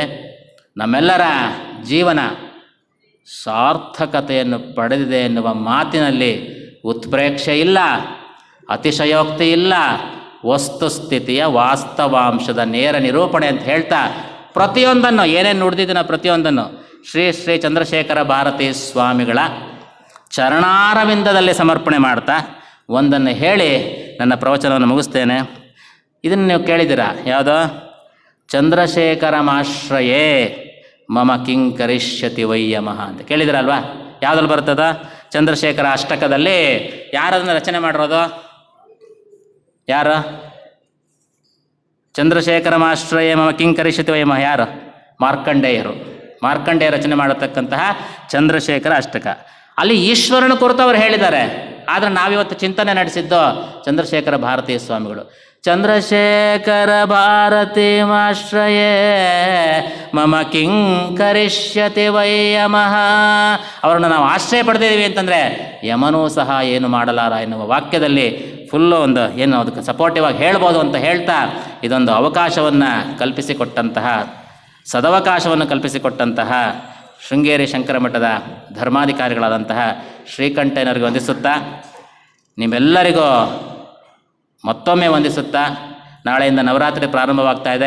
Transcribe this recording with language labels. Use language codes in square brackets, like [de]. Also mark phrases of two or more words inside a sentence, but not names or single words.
[kn] ನಮ್ಮೆಲ್ಲರ ಜೀವನ ಸಾರ್ಥಕತೆಯನ್ನು ಪಡೆದಿದೆ ಎನ್ನುವ ಮಾತಿನಲ್ಲಿ ಉತ್ಪ್ರೇಕ್ಷೆ ಇಲ್ಲ, ಅತಿಶಯೋಕ್ತಿ ಇಲ್ಲ, ವಸ್ತುಸ್ಥಿತಿಯ ವಾಸ್ತವಾಂಶದ ನೇರ ನಿರೂಪಣೆ ಅಂತ ಹೇಳ್ತಾ ಪ್ರತಿಯೊಂದನ್ನು ಏನೇನು ನುಡಿದಿದ್ದೀನೋ ಪ್ರತಿಯೊಂದನ್ನು ಶ್ರೀ ಶ್ರೀ ಚಂದ್ರಶೇಖರ ಭಾರತೀ ಸ್ವಾಮಿಗಳ ಚರಣಾರವಿಂದದಲ್ಲಿ ಸಮರ್ಪಣೆ ಮಾಡ್ತಾ ಒಂದನ್ನು ಹೇಳಿ ನನ್ನ ಪ್ರವಚನವನ್ನು ಮುಗಿಸ್ತೇನೆ. ಇದನ್ನು ನೀವು ಕೇಳಿದ್ದೀರಾ, ಯಾವುದೋ [sa] ಚಂದ್ರಶೇಖರಮಾಶ್ರಯೇ ಮಮ ಕಿಂ ಕರಿಷ್ಯತಿ ವೈಯಮಃ [kn] ಅಂತ ಕೇಳಿದಿರಲ್ವಾ? ಯಾವುದ್ರಲ್ಲಿ ಬರ್ತದ? ಚಂದ್ರಶೇಖರ ಅಷ್ಟಕದಲ್ಲಿ. ಯಾರದನ್ನು ರಚನೆ ಮಾಡಿರೋದು? [sa] ಯಾರು? ಚಂದ್ರಶೇಖರಮಾಶ್ರಯೇ ಮಮ ಕಿಂ ಕರಿಷ್ಯತಿ ವೈಯಮಃ ಯಾರು? [kn] ಮಾರ್ಕಂಡೇಯರು. ಮಾರ್ಕಂಡೇಯ ರಚನೆ ಮಾಡತಕ್ಕಂತಹ ಚಂದ್ರಶೇಖರ ಅಷ್ಟಕ. ಅಲ್ಲಿ ಈಶ್ವರನ ಕುರಿತು ಅವರು ಹೇಳಿದ್ದಾರೆ. ಆದರೆ ನಾವಿವತ್ತು ಚಿಂತನೆ ನಡೆಸಿದ್ದು ಚಂದ್ರಶೇಖರ ಭಾರತೀ ಸ್ವಾಮಿಗಳು. [sa] ಚಂದ್ರಶೇಖರ ಭಾರತೀಮಾಶ್ರಯೇ ಮಮ ಕಿಂ ಕರಿಷ್ಯತಿ ವೈ ಯಮಃ. [kn] ಅವರನ್ನು ನಾವು ಆಶ್ರಯ ಪಡೆದಿದ್ದೀವಿ ಅಂತಂದರೆ ಯಮನೂ ಸಹ ಏನು ಮಾಡಲಾರ ಎನ್ನುವ ವಾಕ್ಯದಲ್ಲಿ ಫುಲ್ಲು ಒಂದು ಏನು ಅದಕ್ಕೆ ಸಪೋರ್ಟಿವ್ ಆಗಿ ಹೇಳ್ಬೋದು ಅಂತ ಹೇಳ್ತಾ ಇದೊಂದು ಅವಕಾಶವನ್ನು ಕಲ್ಪಿಸಿಕೊಟ್ಟಂತಹ ಸದವಕಾಶವನ್ನು ಕಲ್ಪಿಸಿಕೊಟ್ಟಂತಹ ಶೃಂಗೇರಿ ಶಂಕರ ಮಠದ ಧರ್ಮಾಧಿಕಾರಿಗಳಾದಂತಹ ಶ್ರೀಕಂಠಯ್ಯನವರಿಗೆ ವಂದಿಸುತ್ತಾ, ನಿಮ್ಮೆಲ್ಲರಿಗೂ ಮತ್ತೊಮ್ಮೆ ವಂದಿಸುತ್ತಾ, ನಾಳೆಯಿಂದ ನವರಾತ್ರಿ ಪ್ರಾರಂಭವಾಗ್ತಾ ಇದೆ.